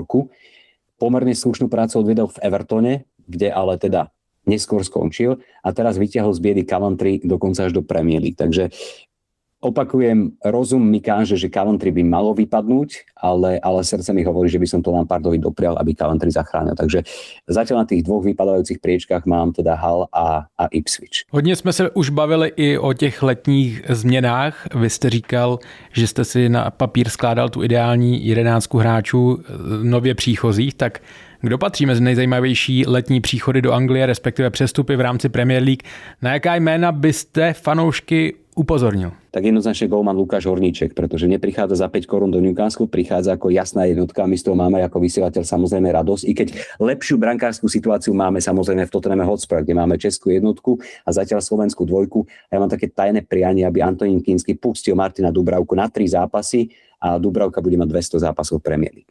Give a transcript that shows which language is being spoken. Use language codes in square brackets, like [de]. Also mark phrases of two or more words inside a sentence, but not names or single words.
[sk] Pomerne slušnú prácu odviedol v Evertone, kde ale teda neskôr skončil a teraz vytiahol z biedy Coventry dokonca až do Premier League. Takže opakujem, rozum mi káže, že Coventry by malo vypadnúť, ale srdce mi hovorí, že by som to Lampardovi doprial, aby Coventry zachránil. Takže zatiaľ na tých 2 vypadávajúcich priečkách mám teda Hull a Ipswich. [cs] Hodně jsme se už bavili i o těch letních změnách. Vy jste říkal, že jste si na papír skládal tu ideální 11 hráčů nově příchozích, tak kdo patří mezi nejzajímavější letní příchody do Anglie, respektive přestupy v rámci Premier League? Na jaká jména byste fanoušky upozornil? [sk] Tak jednoznačne golman Lukáš Horníček, pretože neprichádza za 5 korún do Newcastle, prichádza ako jasná jednotka, my z toho máme ako vysielateľ samozrejme radosť, i keď lepšiu brankárskú situáciu máme samozrejme v Tottenhame Hotspur, kde máme českú jednotku a zatiaľ slovenskú dvojku. A ja mám také tajné prianie, aby Antonín Kínsky pustil Martina Dubravku na 3 zápasy a Dubravka bude mať 200 zápasov v Premier League.